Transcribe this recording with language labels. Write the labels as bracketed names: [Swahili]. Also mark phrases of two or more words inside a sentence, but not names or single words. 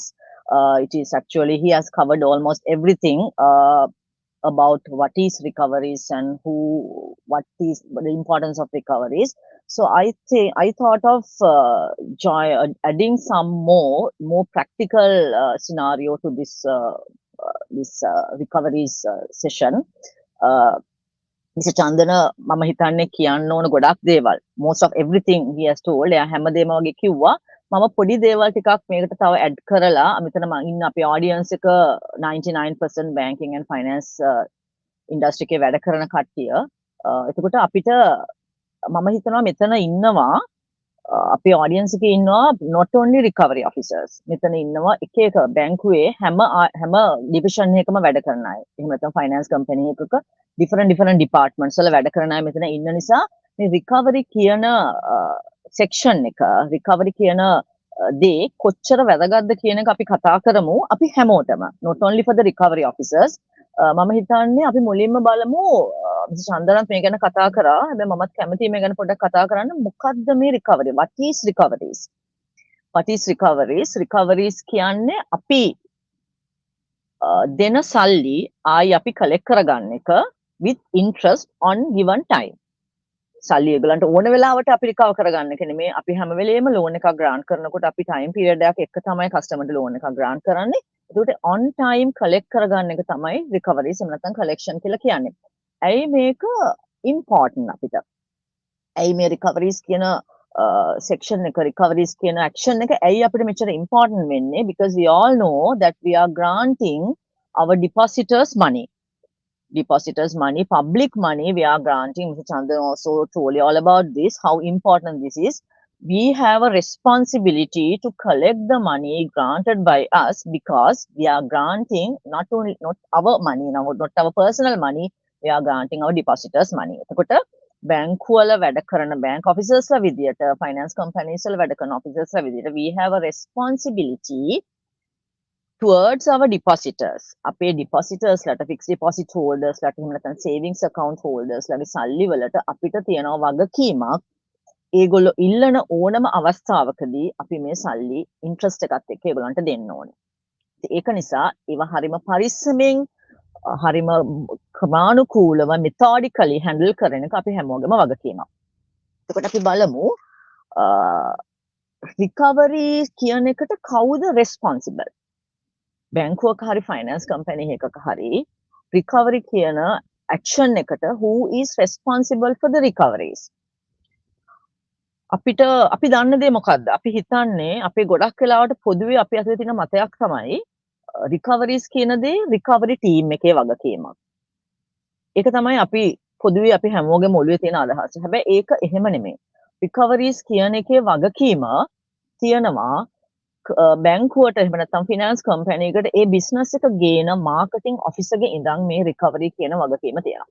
[English] It is actually, he has covered almost everything about what is recoveries and what is the importance of recoveries. So I thought of adding some more practical scenario to this recoveries session. [Sinhala] Mr. Chandana මම හිතන්නේ කියන්න ඕන ගොඩක් දේවල්. [English] Most of everything he has told. [Sinhala] එයා හැමදේම වගේ කිව්වා. මම පොඩි දේවල් ටිකක් මේකට තව ඇඩ් කරලා මෙතන මම ඉන්න අපේ audience එක 99% [English] banking and finance industry [Sinhala] එකේ වැඩ කරන කට්ටිය. එතකොට අපිට මම හිතනවා මෙතන ඉන්නවා අපේ audience එකේ ඉන්නවා [English] not only recovery officers. [Sinhala] මෙතන ඉන්නවා එක එක බැංකුවේ හැම division එකකම වැඩ කරන අය. එහෙම නැත්නම් [English] finance company [Sinhala] එකක [English] different departments [Sinhala] වල වැඩ කරන අය මෙතන ඉන්න නිසා මේ recovery කියන section එක recovery කියන දේ කොච්චර වැදගත්ද කියන එක අපි කතා කරමු අපි හැමෝටම [English] not only for the recovery officers [Sinhala] මම හිතන්නේ අපි මුලින්ම බලමු චන්දනත් මේ ගැන කතා කරා හැබැයි මමත් කැමතියි මේ ගැන පොඩ්ඩක් කතා කරන්න මොකක්ද මේ [English] recovery what is recoveries [Sinhala] කියන්නේ අපි දෙන සල්ලි ආයි අපි collect කරගන්න එක [English] with interest on given time. [Sinhala] සල්ලි ඒගොල්ලන්ට ඕන වෙලාවට අපි රිකවර් කරගන්න එක නෙමෙයි අපි හැම වෙලේම ලෝන් එකක් ග්‍රාන්ට් කරනකොට අපි [English] time period [Sinhala] එකක් එක්ක තමයි කස්ටමර්ට ලෝන් එකක් ග්‍රාන්ට් කරන්නේ. ඒකට [English] on time collect [Sinhala] කරගන්න එක තමයි recoveries එහෙම නැත්නම් collection කියලා කියන්නේ. ඇයි මේක important අපිට? ඇයි මේ recoveries කියන section එක recoveries කියන action එක ඇයි අපිට මෙච්චර important වෙන්නේ? [English] Because we all know that we are granting our depositors money. Public money we are granting. Mr. Chandan also told you all about this, how important this is. We have a responsibility to collect the money granted by us because we are granting not our money, not our personal money, we are granting our depositors money. [Sinhala] එතකොට බැංකු වල වැඩ කරන [English] bank officers [Sinhala] ලා විදියට [English] finance companies [Sinhala] වල වැඩ කරන officers ලා විදියට [English] we have a responsibility towards our depositors. [Sinhala] අපේ depositors ලට [English] fixed deposit holders [Sinhala] ලට එහෙම නැත්නම් [English] savings account holders [Sinhala] ලගේ සල්ලි වලට අපිට තියෙනවා වගකීමක්. ඒගොල්ලෝ ඉල්ලන ඕනම අවස්ථාවකදී අපි මේ සල්ලි interest එකත් එක්ක ඒගොල්ලන්ට දෙන්න ඕනේ. ඒක නිසා ඒවා හරිම පරිස්සමෙන් හරිම ක්‍රමානුකූලව [English] methodically handle [Sinhala] කරන එක අපි හැමෝගෙම වගකීමක්. එතකොට අපි බලමු recovery කියන එකට කවුද responsible? බැංකුවක හරි [English] finance company [Sinhala] එකක හරි recovery කියන action එකට [English] who is responsible for the recoveries? [Sinhala] අපි දන්න දේ මොකද්ද? අපි හිතන්නේ අපේ ගොඩක් වෙලාවට පොදුවේ අපි අතේ තියෙන මතයක් තමයි recoveries කියන දේ [English] recovery team [Sinhala] එකේ වගකීමක්. ඒක තමයි අපි පොදුවේ අපි හැමෝගෙම ඔළුවේ තියෙන අදහස. හැබැයි ඒක එහෙම නෙමෙයි. recoveries කියන එකේ වගකීම තියෙනවා බැංකුවට එහෙම නැත්නම් [English] finance company [Sinhala] එකකට ඒ බිස්නස් එක ගේන [English] marketing officer [Sinhala] ඉඳන් මේ recovery කියන වගකීම තියෙනවා.